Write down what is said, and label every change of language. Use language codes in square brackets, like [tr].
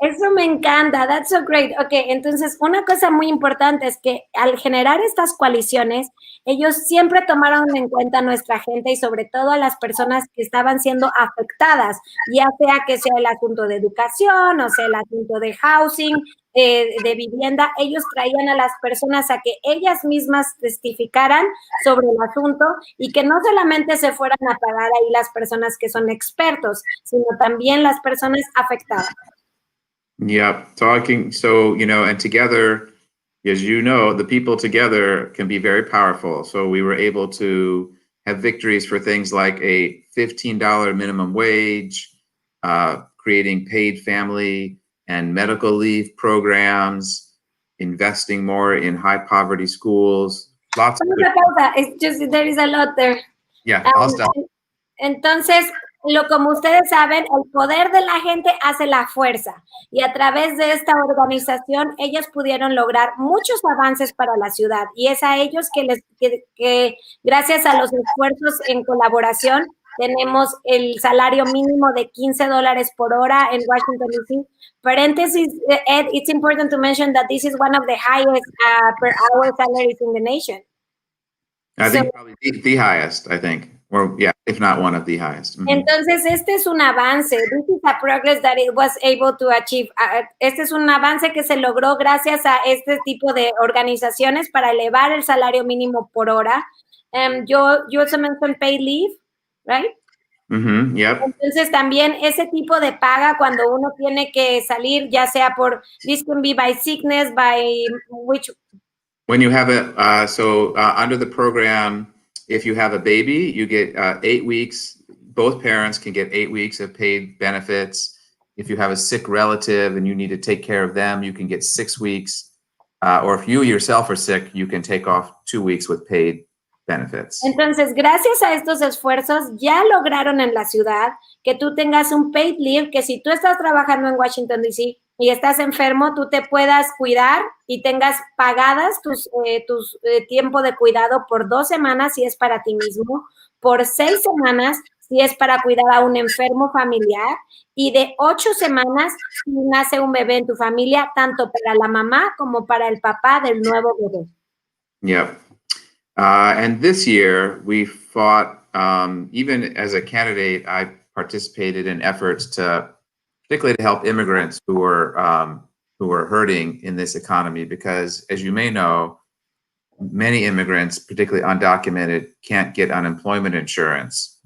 [es] Eso me encanta, [en] that's so great. [es] Ok, entonces una cosa muy importante es que al generar estas coaliciones, ellos siempre tomaron en cuenta a nuestra gente y sobre todo a las personas que estaban siendo afectadas, ya sea que sea el asunto de educación o sea el asunto de housing, de vivienda. Ellos traían a las personas a que ellas mismas testificaran sobre el asunto y que no solamente se fueran a pagar ahí las personas que son expertos, sino también las personas afectadas. [en] Yeah, so, you know, and together, as you know, the people together can be very powerful. So we were able to have victories for things like a $15 minimum wage, creating paid family and medical leave programs, investing more in high poverty schools, Lots of [es] Pausa. [en] It's just, there is a lot there. Yeah, I'll stop. [es] Entonces, como ustedes saben, el poder de la gente hace la fuerza. Y a través de esta organización, ellos pudieron lograr muchos avances para la ciudad. Y es a ellos que gracias a los esfuerzos en colaboración, tenemos el salario mínimo de $15 por hora en Washington, D.C. [en] Paréntesis, Ed, it's important to mention that this is one of the highest per hour salaries in the nation. I think probably the highest, I think. Or, yeah, if not one of the highest. Mm-hmm. [es] Entonces, este es un avance. [en] This is a progress that it was able to achieve. [es] Este es un avance que se logró gracias a este tipo de organizaciones para elevar el salario mínimo por hora. [en] You also mentioned paid leave, right? Mm-hmm, yep. [es] Entonces, también ese tipo de paga cuando uno tiene que salir, ya sea por, [en] this can be by sickness, by which... When you have under the program, if you have a baby, you get 8 weeks. Both parents can get 8 weeks of paid benefits. If you have a sick relative and you need to take care of them, you can get 6 weeks. Or if you yourself are sick, you can take off 2 weeks with paid benefits. [es] Entonces, gracias a estos esfuerzos, ya lograron en la ciudad que tú tengas un paid leave, que si tú estás trabajando en Washington, D.C., y estás enfermo, tú te puedas cuidar y tengas pagadas tus tiempo de cuidado por 2 semanas si es para ti mismo, por 6 semanas si es para cuidar a un enfermo familiar, y de 8 semanas si nace un bebé en tu familia, tanto para la mamá como para el papá del nuevo bebé. [en] Yep. And this year we fought, even as a candidate, I participated in efforts particularly to help immigrants who are hurting in this economy, because as you may know, many immigrants, particularly undocumented, can't get unemployment insurance.